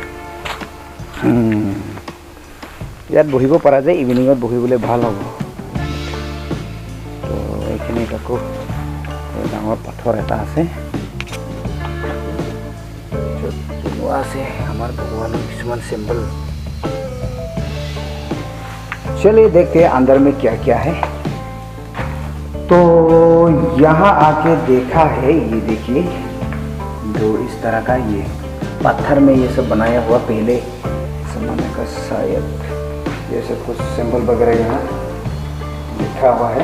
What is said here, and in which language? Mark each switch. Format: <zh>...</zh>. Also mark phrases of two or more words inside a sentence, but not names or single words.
<as>ইয়াত বহিব পৰা যায়, ইভিনিঙত বহিবলৈ ভাল হ'ব। তো এইখিনিত আকৌ ডাঙৰ পাথৰ এটা আছে, বনোৱা আছে আমাৰ ভগৱানৰ কিছুমান চিম্বল।</as> <hi>चलिए देखते हैं अंदर में क्या क्या है। तो यहाँ आके देखा है, ये देखिए जो इस तरह का ये पत्थर में ये सब बनाया हुआ पहले जमाने का शायद, ये सब कुछ सिंबल वगैरह यहाँ लिखा हुआ है।</hi>